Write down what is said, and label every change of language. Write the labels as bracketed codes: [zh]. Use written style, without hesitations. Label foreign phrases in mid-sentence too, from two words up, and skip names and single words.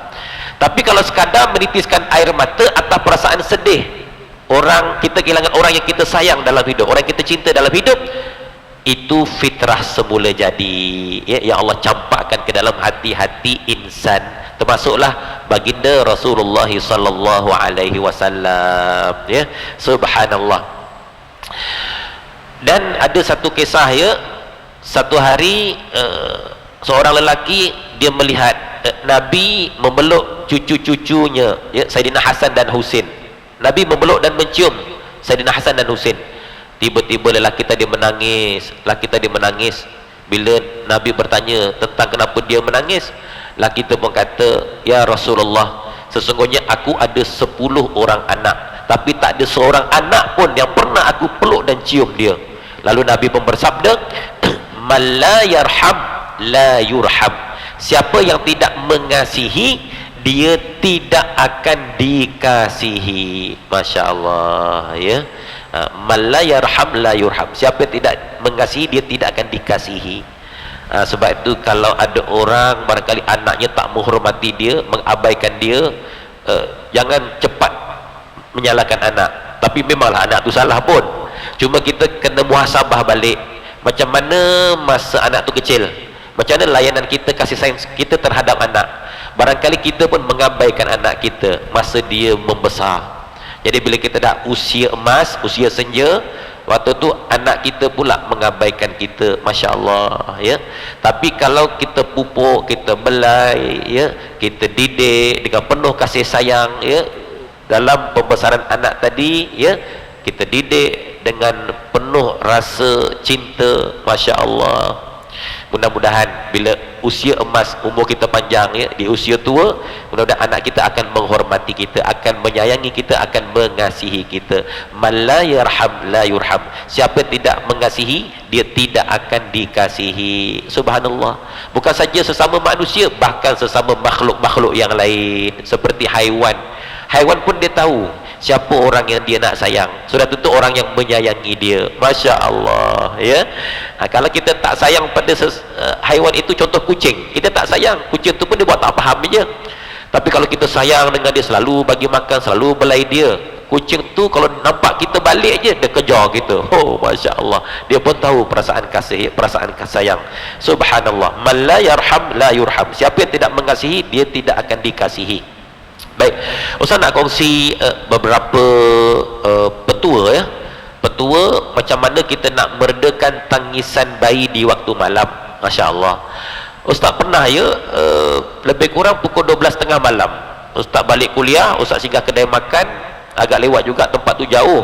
[ms] Tapi kalau sekadar menitiskan air mata atas perasaan sedih, orang kita kehilangan orang yang kita sayang dalam hidup, orang yang kita cinta dalam hidup, itu fitrah semula jadi, ya, yang Allah campakkan ke dalam hati-hati insan, termasuklah baginda Rasulullah [ar] صلى الله عليه وسلم, [ms] ya. Subhanallah. Dan ada satu kisah, ya. Satu hari seorang lelaki dia melihat Nabi memeluk cucu-cucunya, ya, Saidina Hasan dan Husin. Nabi memeluk dan mencium Saidina Hasan dan Husin. Tiba-tiba lelaki tadi menangis. Bila Nabi bertanya tentang kenapa dia menangis, lelaki itu pun kata, [ar] يا رسول الله, [ms] sesungguhnya aku ada 10 orang anak, tapi tak ada seorang anak pun yang pernah aku peluk dan cium dia. Lalu Nabi pun bersabda, [ar] من لا يرحم لا يرحم. [ms] Siapa yang tidak mengasihi, dia tidak akan dikasihi. [ar] ما شاء الله, ya. من لا يرحم لا يرحم. [ms] Siapa yang tidak mengasihi, dia tidak akan dikasihi. Sebab itu kalau ada orang barangkali anaknya tak menghormati dia, mengabaikan dia, jangan cepat menyalahkan anak. Tapi memanglah anak tu salah pun, cuma kita kena muhasabah balik. Macam mana masa anak tu kecil, macam mana layanan kita, kasih sayang kita terhadap anak. Barangkali kita pun mengabaikan anak kita masa dia membesar. Jadi bila kita dah usia emas, usia senja, waktu tu anak kita pula mengabaikan kita. [ar] ما شاء الله, ya. [ms] Tapi kalau kita pupuk, kita belai, ya, kita didik dengan penuh kasih sayang, ya, dalam pembesaran anak tadi, ya, kita didik dengan penuh rasa cinta. [ar] ما شاء الله. [ms] Mudah-mudahan bila usia emas, umur kita panjang, ya, di usia tua, mudah-mudahan anak kita akan menghormati kita, akan menyayangi kita, akan mengasihi kita. [ar] من لا يرحم لا يرحم. [ms] Siapa tidak mengasihi, dia tidak akan dikasihi. Subhanallah. Bukan saja sesama manusia, bahkan sesama makhluk-makhluk yang lain, seperti haiwan. Haiwan pun dia tahu siapa orang yang dia nak sayang. Sudah tentu orang yang menyayangi dia. [ar] ما شاء الله, ya. [ms] Kalau kita tak sayang pada haiwan itu, contoh kucing, kita tak sayang, kucing tu pun dia buat tak faham je. Tapi kalau kita sayang dengan dia, selalu bagi makan, selalu belai dia, kucing tu kalau nampak kita balik je, dia kejar kita. Oh, [ar] ما شاء الله, [ms] dia pun tahu perasaan kasih, perasaan sayang. [ar] Subhanallah. من لا يرحم لا يرحم. [ms] Siapa yang tidak mengasihi, dia tidak akan dikasihi. Baik, Ustaz nak kongsi beberapa petua, ya. Petua macam mana kita nak meredakan tangisan bayi di waktu malam. [ar] ما شاء الله. [ms] Ustaz pernah, ya, lebih kurang pukul 12.30 malam, Ustaz balik kuliah, Ustaz singgah kedai makan, agak lewat juga, tempat tu jauh.